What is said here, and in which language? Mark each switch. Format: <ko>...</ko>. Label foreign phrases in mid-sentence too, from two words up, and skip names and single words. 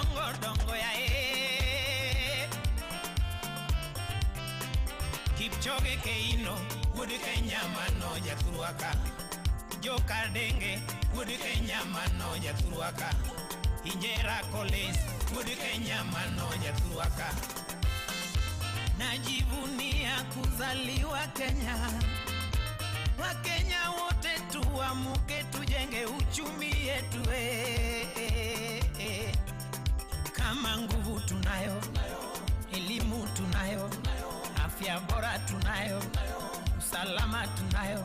<luo>dongo ya Kipchoge Keino Would Kenya mano jaturuaka Joka Denge Would Kenya mano jaturuaka Injera Collins Would Kenya mano jaturuaka</luo> <sw>Najivunia kuzaliwa Kenya Wakenya wote tuamuke tujenge uchumi yetu Kama nguvu tunayo elimu tunayo afya bora tunayo usalama tunayo</sw>